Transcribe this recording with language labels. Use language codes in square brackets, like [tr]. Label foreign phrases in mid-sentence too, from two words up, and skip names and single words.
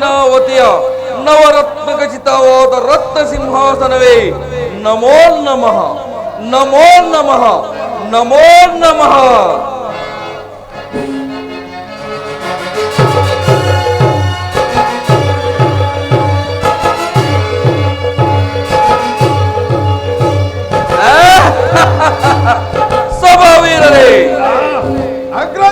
[kn] ಹಸ್ತಿನಾವತಿಯ ನವರತ್ನ ಖಚಿತವಾದ ರತ್ನ ಸಿಂಹಾಸನವೇ, [sa] ನಮೋ ನಮಃ, ನಮೋ ನಮಃ, ನಮೋ ನಮಃ. [kn] ಸಭಾವೀರರೇ, ಅಗ್ರಜ,